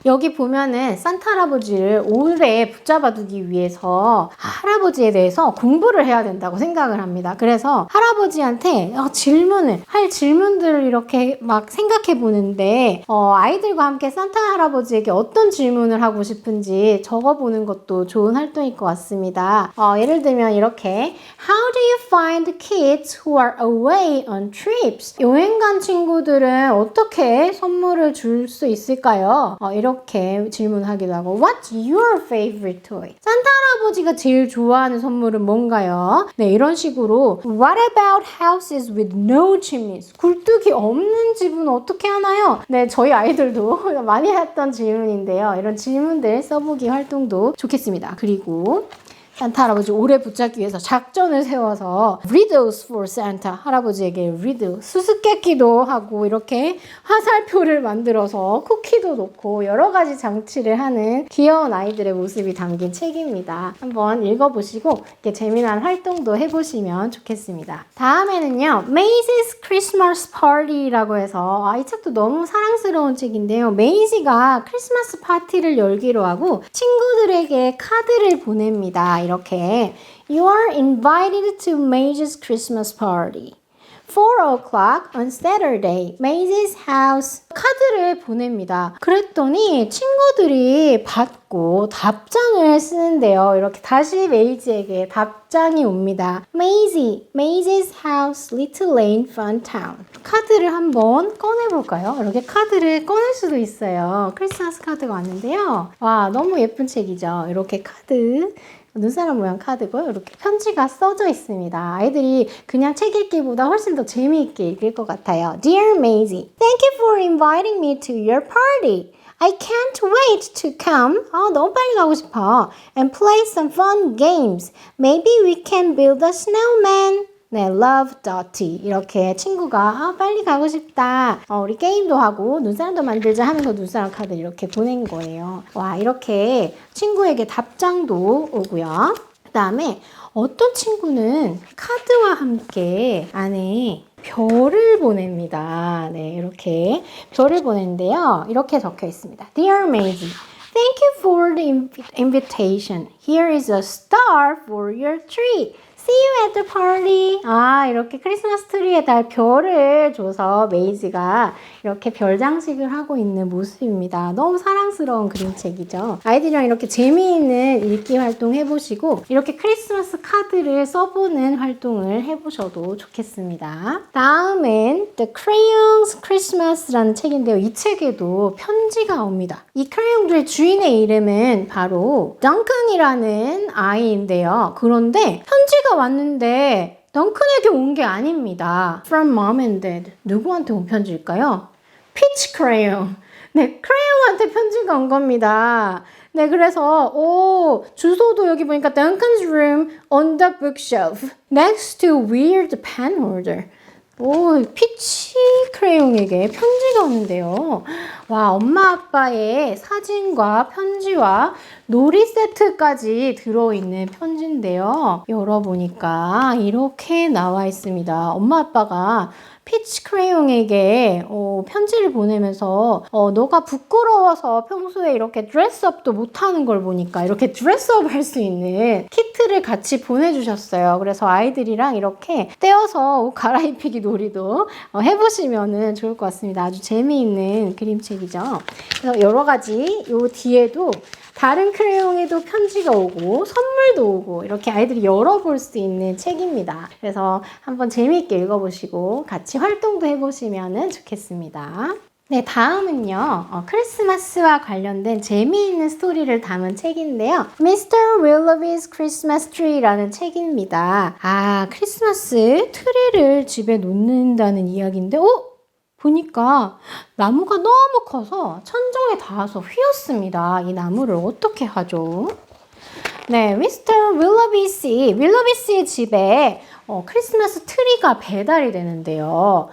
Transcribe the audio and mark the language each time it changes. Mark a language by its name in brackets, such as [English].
[Korean] 여기 보면은 산타 할아버지를 오래 붙잡아두기 위해서 할아버지에 대해서 공부를 해야 된다고 생각을 합니다. 그래서 할아버지한테 할 질문들을 이렇게 막 생각해 보는데 아이들과 함께 산타 할아버지에게 어떤 질문을 하고 싶은지 적어보는 것도 좋은 활동일 것 같습니다. 예를 들면 이렇게 [English] How do you find kids who are away on trips? [Korean] 여행 간 친구들은 어떻게 선물을 줄 수 있을까요? 이렇게 질문하기도 하고 [English] What's your favorite toy? [Korean] 산타 할아버지가 제일 좋아하는 선물은 뭔가요? 네, 이런 식으로 [English] What about houses with no chimneys? [Korean] 굴뚝이 없는 집은 어떻게 하나요? 네, 저희 아이들도 많이 했던 질문인데요. 이런 질문들 써보기 활동도 좋겠습니다. 그리고 산타 할아버지 오래 붙잡기 위해서 작전을 세워서 [English] riddles for Santa [Korean] 할아버지에게 riddle 수수께끼도 하고 이렇게 화살표를 만들어서 쿠키도 놓고 여러 가지 장치를 하는 귀여운 아이들의 모습이 담긴 책입니다. 한번 읽어보시고 이렇게 재미난 활동도 해보시면 좋겠습니다. 다음에는요, Maisie's Christmas Party라고 해서 이 책도 너무 사랑스러운 책인데요. 메이지가 크리스마스 파티를 열기로 하고 친구들에게 카드를 보냅니다. 이렇게 [English] You are invited to Maisie's Christmas party. 4 o'clock on Saturday, Maisie's house. [Korean] 카드를 보냅니다. 그랬더니 친구들이 받고 답장을 쓰는데요. 이렇게 다시 메이지에게 답장이 옵니다. [English] Maisie's house, Little Lane, Fun Town. [Korean] 카드를 한번 꺼내볼까요? 이렇게 카드를 꺼낼 수도 있어요. 크리스마스 카드가 왔는데요. 와, 너무 예쁜 책이죠. 이렇게 카드. 눈사람 모양 카드고요. 이렇게 편지가 써져 있습니다. 아이들이 그냥 책 읽기보다 훨씬 더 재미있게 읽을 것 같아요. [English] Dear Maisie, thank you for inviting me to your party. I can't wait to come. [Korean] 너무 빨리 가고 싶어. [English] And play some fun games. Maybe we can build a snowman. 네, love Dottie. [Korean] 이렇게 친구가 빨리 가고 싶다. 우리 게임도 하고 눈사람도 만들자 하면서 눈사람 카드 이렇게 보낸 거예요. 와, 이렇게 친구에게 답장도 오고요. 그 다음에 어떤 친구는 카드와 함께 안에 별을 보냅니다. 네, 이렇게 별을 보냈는데요. 이렇게 적혀 있습니다. [English] Dear Maisie, thank you for the invitation. Here is a star for your tree. See you at the party. [Korean] 이렇게 크리스마스 트리에 달 별을 줘서 메이지가 이렇게 별 장식을 하고 있는 모습입니다. 너무 사랑스러운 그림책이죠. 아이들이랑 이렇게 재미있는 읽기 활동 해보시고 이렇게 크리스마스 카드를 써보는 활동을 해보셔도 좋겠습니다. 다음은 The Crayons Christmas라는 책인데요. 이 책에도 편지가 옵니다. 이 크레용들의 주인의 이름은 바로 덩컨이라는 아이인데요. 그런데 편지가 왔는데 덩컨에게 온 게 아닙니다. [English] From Mom and Dad. [Korean] 누구한테 온 편지일까요? 피치 크레용. 네, 크레용한테 편지가 온 겁니다. 네, 그래서 주소도 여기 보니까 [English] Duncan's room on the bookshelf next to weird pen holder. [Korean] 피치 크레용에게 편지가 왔는데요. 와, 엄마 아빠의 사진과 편지와 놀이 세트까지 들어있는 편지인데요. 열어보니까 이렇게 나와 있습니다. 엄마 아빠가 피치 크레용에게 편지를 보내면서 너가 부끄러워서 평소에 이렇게 드레스업도 못하는 걸 보니까 이렇게 드레스업 할 수 있는 키트를 같이 보내주셨어요. 그래서 아이들이랑 이렇게 떼어서 옷 갈아입히기 놀이도 해보시면 좋을 것 같습니다. 아주 재미있는 그림책이죠. 그래서 여러 가지 요 뒤에도 다른 크레용에도 편지가 오고 선물도 오고 이렇게 아이들이 열어볼 수 있는 책입니다. 그래서 한번 재미있게 읽어보시고 같이 활동도 해보시면 좋겠습니다. 네, 다음은요. 크리스마스와 관련된 재미있는 스토리를 담은 책인데요. [English] Mr. [Korean] Willoughby's Christmas Tree라는 책입니다. 크리스마스 트리를 집에 놓는다는 이야기인데 보니까 나무가 너무 커서 천정에 닿아서 휘었습니다. 이 나무를 어떻게 하죠? 네, Mr. 윌러비 씨의 집에 크리스마스 트리가 배달이 되는데요.